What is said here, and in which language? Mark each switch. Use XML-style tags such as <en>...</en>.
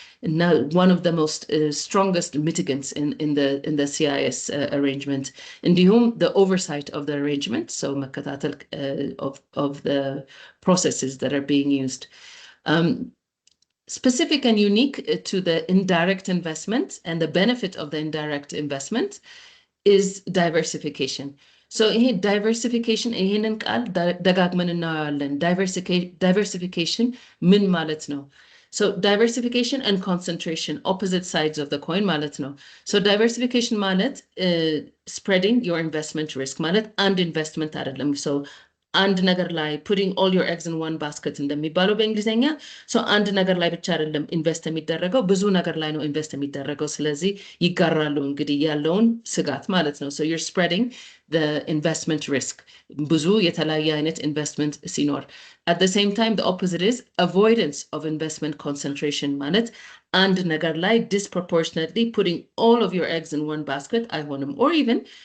<en>Now, one of the most strongest mitigants in the CIS arrangement,</en> <am>እንዲሁም</am> <en>the oversight of the arrangement, so</en> <am>መከታተል</am> <en>of the processes that are being used. Specific and unique to the indirect investment and the benefit of the indirect investment is diversification.</en> <am>So ይሄ ዳይቨርሲፊኬሽን ይሄንን ቃል ደጋግመን እናያለን። ዳይቨርሲፊኬሽን ምን ማለት ነው?</am> <en>So diversification and concentration, opposite sides of the coin</en> <am>ማለት ነው።</am> <en>So diversification ማለት spreading your investment risk</en> <am>ማለት አንድ ኢንቨስትመንት አይደለም።</am> <en>So</en> <am>አንድ ነገር ላይ</am> <en>putting all your eggs in one basket</en> <am>እንደሚባለው በእንግሊዝኛ so አንድ ነገር ላይ ብቻ አይደለም ኢንቨስት የሚደረገው ብዙ ነገር ላይ ነው ኢንቨስት የሚደረገው። ስለዚህ ይጋራሉ እንግዲህ ያለውን ስጋት ማለት ነው።</am> <en>So you're spreading the investment risk</en> <am>ብዙ የተለያየ አይነት ኢንቨስትመንት ሲኖር</am> <en>at the same time the opposite is avoidance of investment concentration</en> <am>ማለት አንድ ነገር ላይ</am> <en>disproportionately putting all of your eggs in one basket</en> <am>አይሆንም</am> <en>or even</en>